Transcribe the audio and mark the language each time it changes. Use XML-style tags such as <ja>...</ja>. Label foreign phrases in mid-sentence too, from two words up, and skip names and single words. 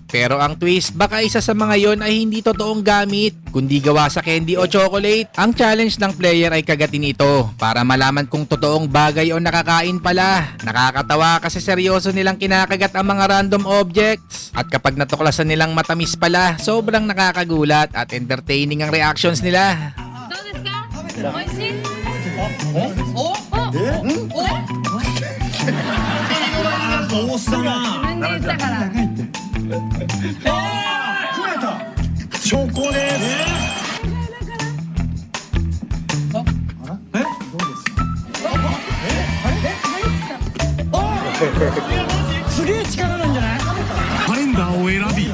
<tl>Pero ang twist, baka isa sa mga yon ay hindi totoong gamit, kundi gawa sa candy o chocolate. Ang challenge ng player ay kagatin ito para malaman kung totoong bagay o nakakain pala. Nakakatawa kasi seryoso nilang kinakagat ang mga</tl> <en>random objects.</en> <tl>At kapag natuklasan nilang matamis pala, sobrang nakakagulat at entertaining ang reactions nila.</tl> <ja>どうですか？美味しい？お？自分で言ったから。カレンダーを選び</ja>